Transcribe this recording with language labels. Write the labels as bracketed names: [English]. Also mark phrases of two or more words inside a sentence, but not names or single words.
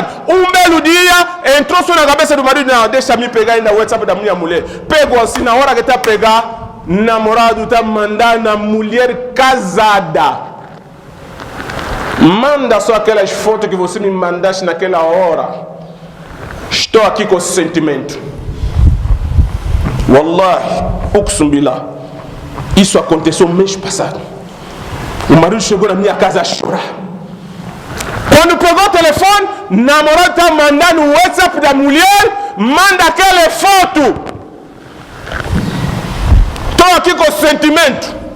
[Portuguese] Um belo dia, entrou só na cabeça do marido, não, deixa me pegar ainda o WhatsApp da minha mulher. Pegou assim, na hora que está a pegar, namorado está mandando a mulher casada. Manda só aquelas fotos que você me mandaste naquela hora. Estou aqui com esse sentimento. [Arabic] والله، أقسم بالله, [Portuguese] isso aconteceu mês passado. O marido chegou na minha casa a chorar. Quando pegou o telefone, o namorado está mandando o WhatsApp da mulher, manda aquela foto. Estou aqui com sentimento.